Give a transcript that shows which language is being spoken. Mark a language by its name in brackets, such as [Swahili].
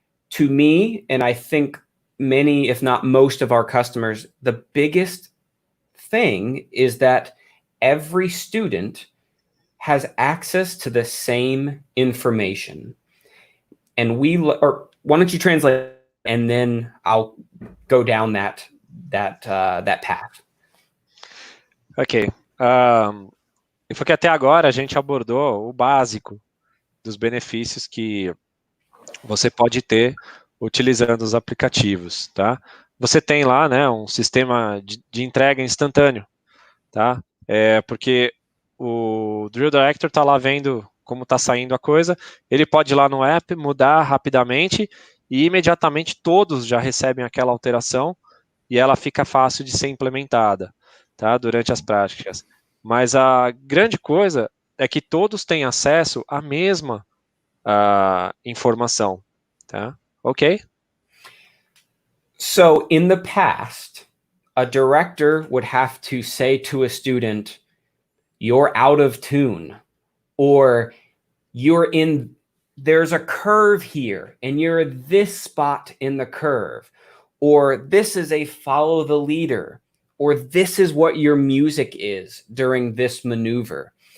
[English] To me, and I think many, if not most of our customers, the biggest thing is that every student has access to the same information. And or why don't you translate and then I'll go down that path. Ok. [Portuguese] E foi que até agora a gente abordou o básico dos benefícios que você pode ter utilizando os aplicativos, tá? Você tem lá, né, um sistema de entrega instantâneo, tá? Porque o Drill Director está lá vendo como está saindo a coisa, ele pode ir lá no app, mudar rapidamente e imediatamente todos já recebem aquela alteração e ela fica fácil de ser implementada, tá, durante as práticas. Mas a grande coisa é que todos têm acesso à mesma informação, tá? Ok? [English] So in the past, a director would have to say to a student, you're out of tune, or there's a curve here and you're this spot in the curve, or this is a follow the leader, or this is what your music is during this maneuver.